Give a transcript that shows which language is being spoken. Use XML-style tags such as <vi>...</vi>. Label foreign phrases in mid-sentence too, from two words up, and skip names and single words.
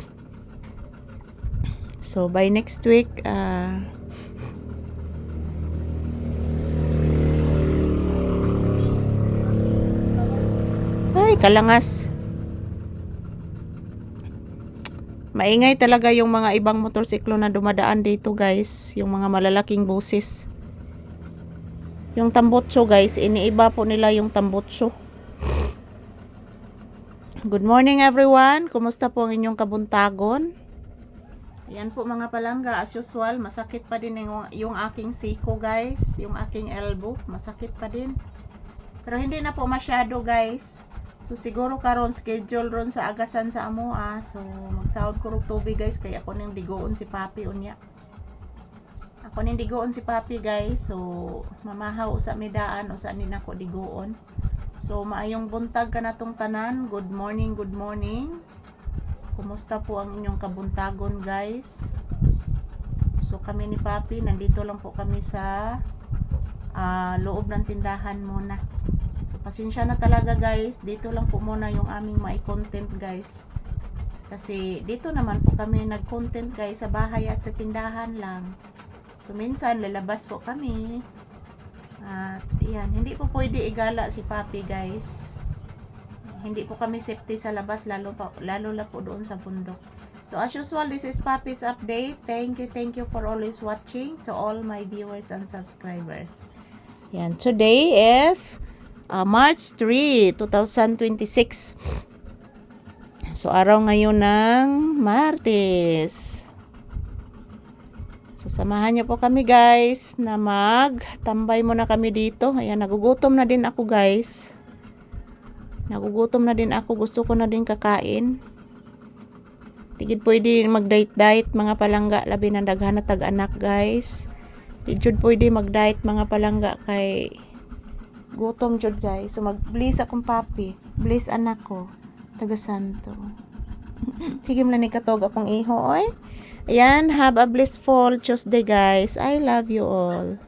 <en>So, by next week, ay, kalangas.</en> <tl>Maingay talaga yung mga ibang motorsiklo na dumadaan dito guys. Yung mga malalaking buses. Yung tambutso guys, iniiba po nila yung tambutso.</tl> <en>Good morning everyone.</en> <ceb>Kumusta po ang inyong kabuntagon?</ceb> <tl>Yan po mga palangga,</tl> <en>as usual,</en> <tl>masakit pa din yung aking siko guys. Yung aking elbow, masakit pa din. Pero hindi na po masyado guys.</tl> <ceb>So siguro karon schedule ron sa agasan sa amo so magsahod ko rog tubig guys kay ako ning digoon si Papi unya. Ako ning digoon si Papi guys. So mamahaw sa midaan o sa anin ako digoon. So maayong buntag kanatong tanan.</ceb> <en>Good morning, good morning.</en> <ceb>Kumusta po ang inyong kabuntagon guys?</ceb> <tl>So kami ni Papi nandito lang po kami sa loob ng tindahan muna. So, pasensya na talaga guys. Dito lang po muna yung aming mai-content guys. Kasi dito naman po kami nag-content guys sa bahay at sa tindahan lang. So, minsan lalabas po kami. At yan, hindi po pwede igala si Papi guys. Hindi po kami safety sa labas lalo na po doon sa bundok.</tl> <en>So, as usual, this is Papi's update. Thank you for always watching to all my viewers and subscribers. Yan, today is March 3, 2026.</en> <tl>So, araw ngayon ng Martes. So, samahan niyo po kami guys na magtambay muna kami dito. Ayan, nagugutom na din ako guys. Nagugutom na din ako. Gusto ko na din kakain.</tl> <ceb>Tigid pwede mag-diet mga palangga. Labi na daghan na tag-anak guys. Tigid pwede mag-diet mga palangga kay gutom jud guys. So mag-bless akong Papi. Bless anak ko. Taga Santo. Sige mo lang ni katog akong iho oy.</ceb> <en>Ayan, have a blissful Tuesday guys. I love you all.</en>